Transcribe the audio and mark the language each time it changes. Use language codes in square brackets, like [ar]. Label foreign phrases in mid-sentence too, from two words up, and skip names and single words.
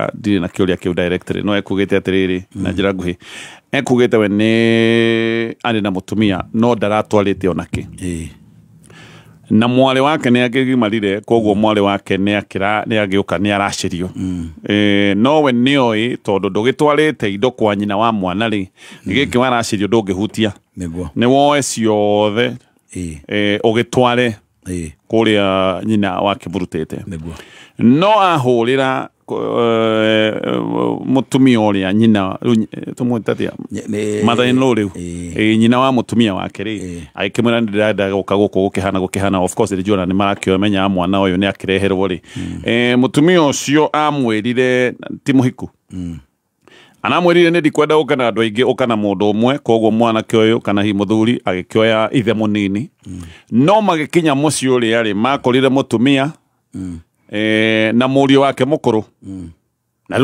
[ki] ndirĩ na kĩũria kĩu directly no ekugĩte atĩrĩrĩ na njĩra nguhĩ ekugĩte we nĩ arĩ na mũtumia no ndaratwarĩte onakĩ na mwarĩ wake nĩ agĩgimarire koguo mwarĩ wake nĩ agĩũka nĩ aracĩrio no we nĩ oĩ tondũ ndũgĩtwarĩte indo kwa nyina wa mwana rĩ gĩkĩ waracĩrio ndũngĩhutia nĩ woe ciothe ũgĩtware kuria nyina wake burutete no ahurira mutumia uria nyina tumwitatia mother-in-law riu nyina wa mutumia wake ri aikimwira ndirenda guka gukihana [en] of course [ki] rijona ni marakĩmenya mwana uyu ni akireherwo ri mutumia ucio amwirire ti muhiku anamwirire nĩ ndikwenda ũka na andũ aingĩ ũka na mũndũ ũmwe koguo mwanake ũyũ kana hi mũthuri agĩkĩoya ithe mũnini no magĩkinya mũciĩ ũrĩa rĩ makorire mũtumia na mũriũ wake mũkũrũ na